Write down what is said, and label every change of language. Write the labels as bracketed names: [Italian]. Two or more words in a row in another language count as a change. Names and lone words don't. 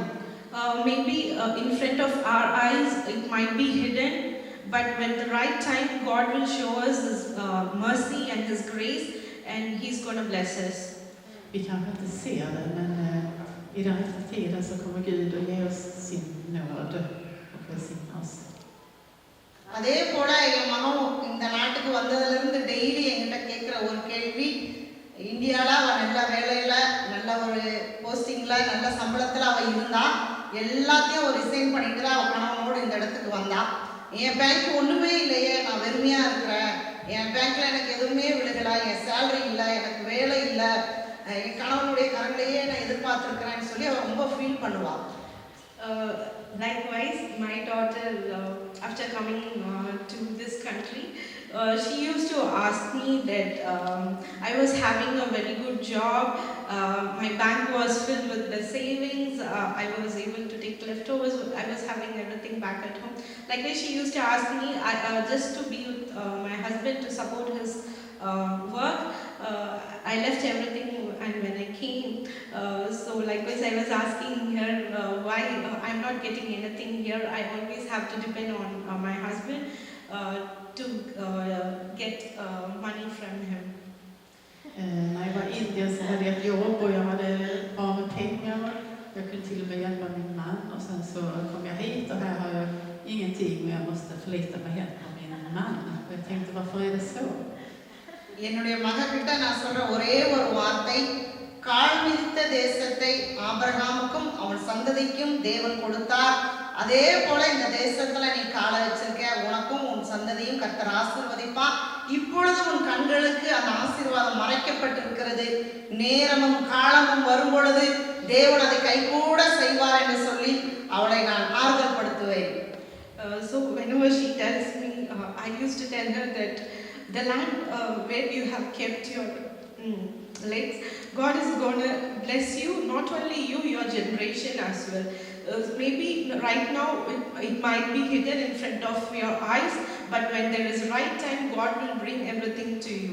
[English] Maybe in front of our eyes it might be hidden, but when the right time, God will show us His mercy and His grace, and He's going to bless us. [Swedish] Vi kanske inte ser det, men i den rätta tiden så kommer Gud att ge oss sin nåd och välsigna oss. [Tamil] அதே போல என் மகன் இந்த நாட்டுக்கு வந்ததிலிருந்து டெய்லி என்கிட்ட கேட்குற ஒரு கேள்வி, இந்தியாவில் அவள் நல்ல வேலையில் நல்ல ஒரு போஸ்டிங்கில் நல்ல சம்பளத்தில் அவள் இருந்தா, எல்லாத்தையும் ஒரு ரிசைன் பண்ணிட்டு தான் அவள் கணவனோடு இந்த இடத்துக்கு வந்தா. என் பேங்க் ஒன்றுமே இல்லையே, நான் வெறுமையாக இருக்கிறேன், என் பேங்க்கில் எனக்கு எதுவுமே விழுகலை, என் சேலரி இல்லை, எனக்கு வேலை இல்லை, என் கணவனுடைய கரங்களையே நான் எதிர்பார்த்துருக்கிறேன்னு சொல்லி அவள் ரொம்ப ஃபீல் பண்ணுவாள். [English] Likewise, my daughter, after coming to this country, she used to ask me that I was having a very good job, my bank was filled with the savings, I was able to take leftovers, I was having everything back at home. Likewise, she used to ask me just to be with my husband to support his work. I left everything and when I came, so likewise I was asking her why I'm not getting anything here. I always have to depend on my husband to get money from him. [Swedish] När jag var i Indien så hade jag ett jobb och jag hade bra med pengar. Jag kunde till och med hjälpa min man, och sen så kom jag hit och här har jag ingenting och jag måste förlita mig helt på min man. Och jag tänkte, varför är det så? [Tamil] என்னுடைய மகன்கிட்ட நான் சொல்ற ஒரே ஒரு வார்த்தை, கால் மிதித்த தேசத்தை ஆபிரகாமுக்கும் அவன் சந்ததிக்கும் தேவன் கொடுத்தார், அதே போல இந்த தேசத்துல நீ காலை வச்சிருக்க, உனக்கும் உன் சந்ததியும் கர்த்தர் ஆசீர்வதிப்பார். இப்பொழுது உன் கண்களுக்கு அந்த ஆசீர்வாதம் மறைக்கப்பட்டிருக்கிறது, நேரமும் காலமும் வரும் பொழுது தேவன் அதை கைகூட செய்வார் என்று சொல்லி அவளை நான் ஆறுதல் படுத்துவேன். [English] So whenever she tells me, I used to tell her that the land where you have kept your legs, God is going to bless you, not only you, your generation as well. Maybe right now it might be hidden in front of your eyes, but when there is right time, God will bring everything to you.